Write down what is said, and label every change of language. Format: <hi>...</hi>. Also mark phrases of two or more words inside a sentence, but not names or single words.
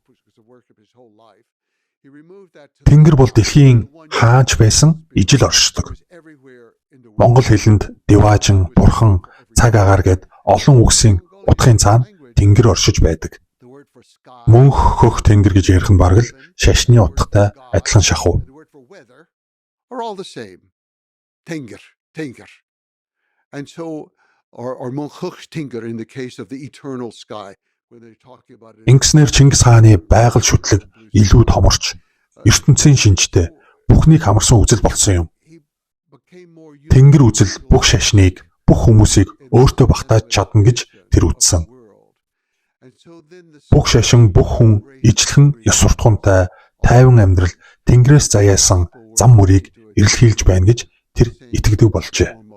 <mn>Тэнгэр бол дэлхийн хааж байсан ижил оршдог. Монгол хэлэнд Диваажин, Бурхан, цаг агаар гэд олон үгсийн утгын цаана тэнгэр оршиж байдаг. Мөнх хөх тэнгэр гэж ярих нь бараг л шашны утгатай адилхан шахуу.</mn> <en>And so or Monkhukh Tinker in the case of the eternal sky when they're talking about it.</en> <mn>Ингэснээр Чингис хааны байгаль шүтлэг илүү томорч ертөнцийн шинжтэй бүхнийг хамарсан үзэл болсон юм. Тэнгэр үзэл бүх шашныг, бүх хүмүүсийг өөртөө багтааж чадна гэж тэр үзсэн. Бүх шашин, бүх хүн ижлэхэн ёс суртахуунтай, тайван амьдрал тэнгэрээс заяасан зам мөрийг эрэлхийлж байна гэж тэр итгэдэг болжээ.</mn>